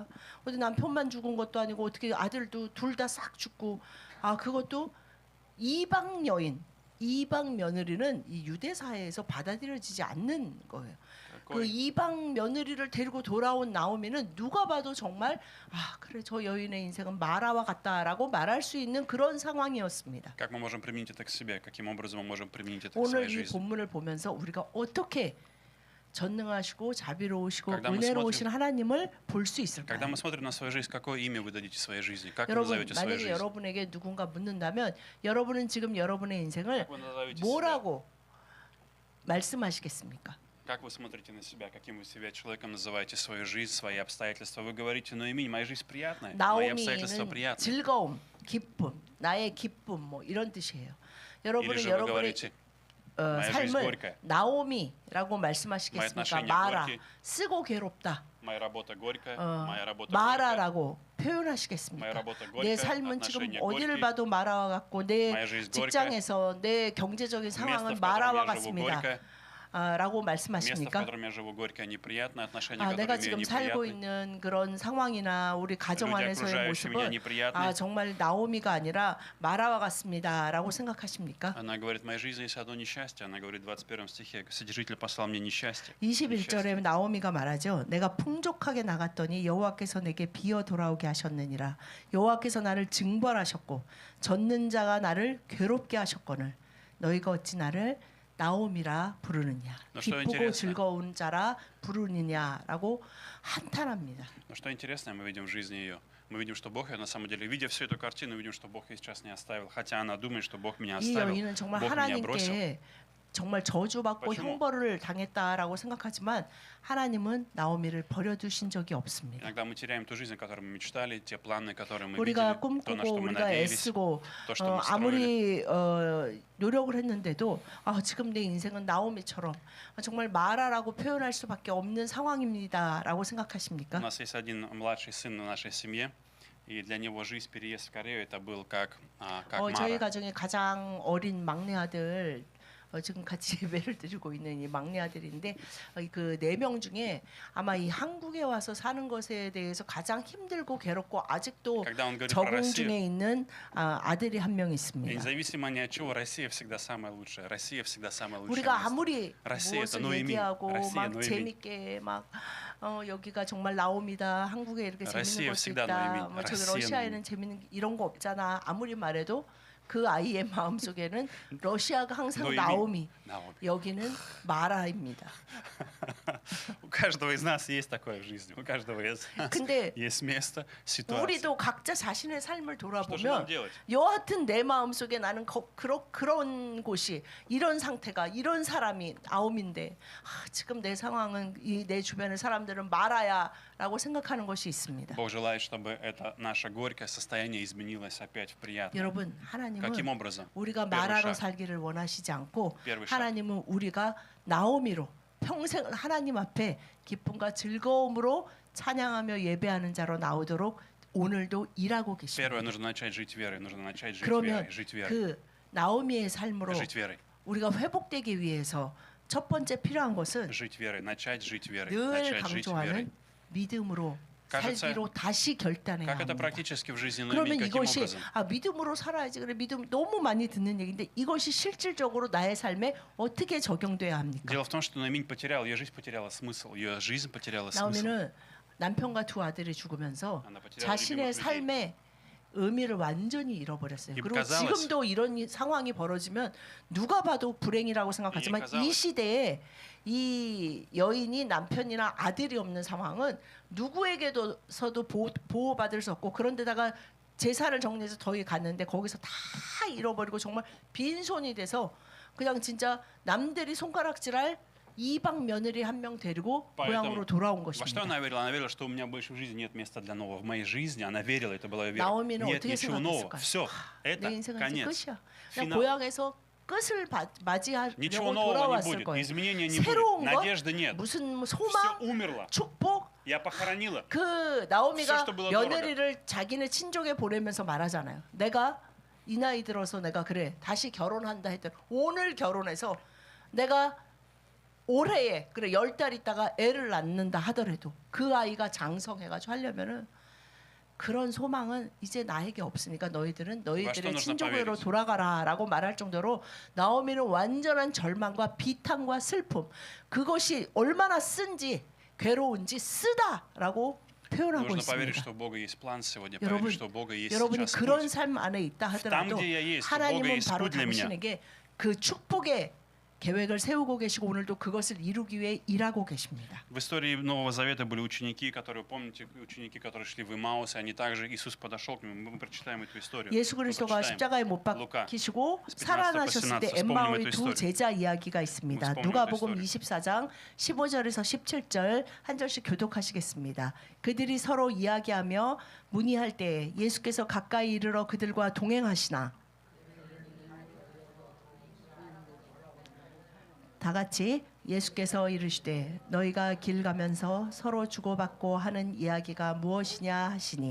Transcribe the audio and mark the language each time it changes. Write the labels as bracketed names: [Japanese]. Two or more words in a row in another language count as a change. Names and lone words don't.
[Korean] 어디 남편만 죽은 것도 아니고 어떻게 아들도 둘 다 싹 죽고 그것도 이방 여인, 이방 며느리는 이 유대 사회에서 받아들여지지 않는 거예요. 그 이방 며느리를 데리고 돌아온 나오미는 누가 봐도 정말 아 그래 저 여인의 인생은 마라와 같다라고 말할 수 있는 그런 상황이었습니다. [Russian] Как мы можем применить это к себе? Каким образом мы можем применить это к [Korean] 오늘 [Russian] своей [Korean] 이 [Russian] жизни? [Korean] 본문을 보면서 우리가 어떻게 전능하시고 자비로우시고 [Russian] Когда мы [Korean] 은혜로우신 하나님을 볼 수 [Russian] Когда [Korean] 있을까요? [Russian] мы смотрим на свою жизнь, какое имя вы дадите своей жизни? Как вы [Korean] 여러분 [Russian] назовете свою [Korean] 만약에 [Russian] жизнь? [Korean] 여러분에게 누군가 묻는다면 여러분은 지금 여러분의 인생을 [Russian] Как вы назовете себя? [Korean] 뭐라고 말씀하시겠습니까? [Russian] Как вы смотрите на себя? Каким вы себя человеком называете свою жизнь, свои обстоятельства? Вы говорите, ну имень, моя жизнь приятная, мои обстоятельства [Korean] 나오미는 [Russian] приятные. [Korean] 즐거움, 기쁨, 나의 기쁨 뭐 이런 뜻이에요. [Russian] Или [Korean] 여러분은 [Russian] же вы [Korean] 여러분의 [Russian] говорите, моя жизнь [Korean] 삶을 [Russian] горькая, [Korean] 나오미라고 [Russian] мои [Korean] 말씀하시겠습니까? [Russian] отношения [Korean] 마라, [Russian] горькие, [Korean] 쓰고 괴롭다. [Russian] моя работа горькая, 어, моя работа горькая, [Korean] 마라라고 [Russian] моя [Korean] 표현하시겠습니까? [Russian] работа [Korean] 내 [Russian] горькая, [Korean] 삶은 지금 [Russian] отношения [Korean] 어디를 [Russian] горькие, [Korean] 봐도 마라와 같고 내 [Russian] моя жизнь горькая, [Korean] 직장에서 내 경제적인 [Russian] место, [Korean] 상황은 [Russian] в котором [Korean] 마라와 [Russian] я живу [Korean] 같습니다. [Russian] горькое, [Korean] 라고 [Russian] место, в [Korean] 말씀하십니까? [Russian] котором я живу горькое, неприятное, отношения, 아, которые [Korean] 내가 [Russian] имею [Korean] 지금 살고 [Russian] неприятные, [Korean] 있는 그런 상황이나 우리 가정 [Russian] люди, [Korean] 안에서의 [Russian] окружающие меня [Korean] 모습은 [Russian] неприятные. [Korean] 아, 정말 나오미가 아니라 마라와 같습니다라고 생각하십니까? [Russian] Она говорит, в моей жизни есть одно несчастье. Она говорит в 21 стихе, Содержитель послал мне несчастье. [Korean] 21절에 나오미가 말하죠. 내가 풍족하게 나갔더니 여호와께서 내게 비어 돌아오게 하셨느니라. 여호와께서 나를 징벌하셨고 젖는 자가 나를 괴롭게 하셨거늘 너희가 어찌 나를 나오미라 부르느냐. [Russian] 너 что [Korean] 기쁘고 [Russian] интересно? [Korean] 즐거운 자라 부르느냐라고 한탄합니다. [Russian] Но что интересное, мы видим в жизни ее. Мы видим, что Бог ее на самом деле, видя всю эту картину, видим, что Бог ее сейчас не оставил. Хотя она думает, что Бог меня [Korean] 이 [Russian] оставил, [Korean] 여인은 정말 [Russian] Бог меня бросил. [Korean] 하나님께 정말 저주받고 [Russian] почему? [Korean] 형벌을 당했다라고 생각하지만 하나님은 나오미를 버려두신 적이 없습니다. [Russian] Иногда мы теряем ту жизнь, о которой мы мечтали, те планы, которые мы [Korean] 우리가 [Russian] видели, то, на [Korean] 꿈꾸고 [Russian] что мы [Korean] 우리가 [Russian] надеялись, [Korean] 애쓰고 [Russian] то, что мы строили. [Korean] 아무리 노력을 했는데도 지금 내 인생은 나오미처럼 정말 마라라고 표현할 수밖에 없는 상황입니다라고 [Russian] У [Korean] 생각하십니까? [Russian] нас есть один младший сын в нашей семье, и для него жизнь, переезд в Корею, это был как [Korean] 저희 [Russian] Мара. [Korean] 가정의 가장 어린 막내 아들 지금 같이 예배를 드리고 있는 이 막내 아들인데 그 4명 중에 아마 이 한국에 와서 사는 것에 대해서 가장 힘들고 괴롭고 아직도 [Russian] Когда он говорит про [Korean] 적응 [Russian] Россию, [Korean] 중에 있는 아들이 한 명 [Russian] и [Korean] 있습니다. [Russian] независимо ни от чего, Россия всегда самая лучшая. Россия всегда самое лучшее [Korean] 우리가 [Russian] место. [Korean] 아무리 [Russian] Россия [Korean] 무엇을 [Russian] это 노이민, [Korean] 얘기하고 [Russian] Россия [Korean] 막 노이민. 재밌게 막 여기가 정말 나옵니다. 한국에 이렇게 재밌는 [Russian] Россия [Korean] 곳이 [Russian] всегда [Korean] 있다. [Russian] 노이민, [Korean] 뭐 저기 [Russian] Россия [Korean] 러시아에는 재밌는 이런 거 없잖아. 아무리 말해도 그 아이의 마음 속에는 러시아가 항상 [Russian] 노이민. [Korean] 나오미, [Russian] Наоми. [Korean] 여기는 마라입니다. [Russian] У каждого из нас есть такое в жизни. У каждого из нас [Korean] 근데 [Russian] есть место, ситуация. [Korean] 우리도 각자 자신의 삶을 [Russian] Что же нам [Korean] 돌아보면 [Russian] делать? [Korean] 여하튼 내 마음 속에 나는 그런 곳이 이런 상태가 이런 사람이 나옴인데 지금 내 상황은 내 주변의 사람들은 마라야라고 생각하는 것이 있습니다. [Russian] Бог желает, чтобы это наше горькое состояние изменилось опять в приятное. [Korean] 여러분 하나님은 [Russian] Каким образом? [Korean] 우리가 [Russian] Первый [Korean] 마라로 [Russian] шаг. [Korean] 살기를 원하시지 않고 [Russian] Первый шаг. [Korean] 하나님은 우리가 나오미로 평생 하나님 앞에 기쁨과 즐거움으로 찬양하며 예배하는 자로 나오도록 오늘도 일하고 계십니다. [Russian] Первое, нужно начать жить верой. Нужно начать жить [Korean] 그러면 [Russian] верой. Жить верой. [Korean] 그 나오미의 삶으로 [Russian] Жить верой. [Korean] 우리가 회복되기 위해서 첫 번째 필요한 것은 [Russian] Жить верой. Начать жить верой. [Korean] 늘 [Russian] Начать жить верой. [Korean] 강조하는 믿음으로 [Russian] кажется, [Korean] 살기로 다시 결단해야 [Russian] Как это [Korean] 합니다. [Russian] практически в жизни [Korean] 그러면 [Russian] Ноэми? Каким [Korean] 이것이 [Russian] образом? [Korean] 믿음으로 살아야지. 그래 믿음 너무 많이 듣는 얘기인데 이것이 실질적으로 나의 삶에 어떻게 적용돼야 합니까? [Russian] Дело в том, что Ноэми потерял, ее жизнь потеряла смысл. Ее жизнь потеряла смысл. [Korean] 나오미는 남편과 2 아들이 죽으면서 [Russian] Она потеряла [Korean] 자신의 [Russian] любимых людей. [Korean] 삶의 의미를 완전히 잃어버렸어요. 이 그리고 [Russian] казалось- [Korean] 지금도 이런 상황이 벌어지면 누가 봐도 불행이라고 생각하지만 이 이 [Russian] казалось- [Korean] 시대에 이 여인이 남편이나 아들이 없는 상황은 누구에게서도 보호받을 수 없고 그런데다가 재산을 정리해서 저희 갔는데 거기서 다 잃어버리고 정말 빈손이 돼서 그냥 진짜 남들이 손가락질할 이방 며느리 한 명 데리고 고향으로 돌아온 [Russian] Во что [Korean] 것입니다. [Russian] она верила? Она верила, что у меня больше в жизни нет места для нового. В моей жизни она верила, это была ее вера. [Korean] 나오미는 [Russian] Нет [Korean] 어떻게 [Russian] ничего нового. [Korean] 생각했을까요? [Russian] Все, [Korean] 내 [Russian] это [Korean] 인생은 이제 [Russian] конец. [Korean] 끝이야. 그냥 [Russian] Финал. [Korean] 고향에서 끝을 맞이하려고 [Russian] Ничего нового не [Korean] 돌아왔을 [Russian] будет. [Korean] 거예요. [Russian] Изменения не [Korean] 새로운 [Russian] будет. [Korean] 것, [Russian] Надежды нет. [Korean] 무슨 [Russian] Все [Korean] 소망, [Russian] умерло. [Korean] 축복. [Russian] Я похоронила. [Korean] 그 [Russian] Все, [Korean] 나오미가 [Russian] что было [Korean] 며느리를 자기네 친족에 보내면서 말하잖아요. 내가 이 나이 들어서 내가 그래 다시 결혼한다 했더니 오늘 결혼해서 내가 올해에 그래 10달 있다가 애를 낳는다 하더라도 그 아이가 장성해가지고 하려면은 그런 소망은 이제 나에게 없으니까 너희들은 [Russian] что [Korean] 너희들의 [Russian] нужно [Korean] 친족으로 [Russian] поверить? [Korean] 돌아가라라고 말할 정도로 나오미는 완전한 절망과 비탄과 슬픔 그것이 얼마나 쓴지 괴로운지 쓰다라고 표현하고 [Russian] Нужно поверить, [Korean] 있습니다. [Russian] что у Бога есть план сегодня, [Korean] 여러분, [Russian] поверить, что у Бога есть [Korean] 여러분이 [Russian] сейчас [Korean] 그런 [Russian] путь. [Korean] 삶 안에 있다 하더라도 [Russian] где я есть, у Бога [Korean] 하나님은 [Russian] есть [Korean] 바로 [Russian] путь для меня. [Korean] 당신에게 그 축복의 계획을 세우고 계시고 오늘도 그것을 이루기 위해 일하고 계십니다. [Russian] В истории Нового Завета были ученики, которые, помните, ученики, которые шли в Имаус, и они также, Иисус подошел к ним, мы прочитаем эту историю. [Korean] 예수 [Russian] Мы [Korean] 그리스도가 [Russian] прочитаем. [Korean] 십자가에 못 [Russian] 루카 [Korean] 박히시고 [Russian] 15, [Korean] 살아나셨을 때 [Russian] 18, [Korean] 엠마오의 [Russian] вспомним [Korean] 두 [Russian] эту [Korean] 제자 이야기가 있습니다. [Russian] вспомним [Korean] 누가복음 [Russian] эту [Korean] 24장 15절에서 17절 한 절씩 교독하시겠습니다. 그들이 서로 이야기하며 문의할 때 예수께서 가까이 이르러 그들과 동행하시나 다 같이 예수께서 이르시되 너희가 길 가면서 서로 주고받고 하는 이야기가 무엇이냐 하시니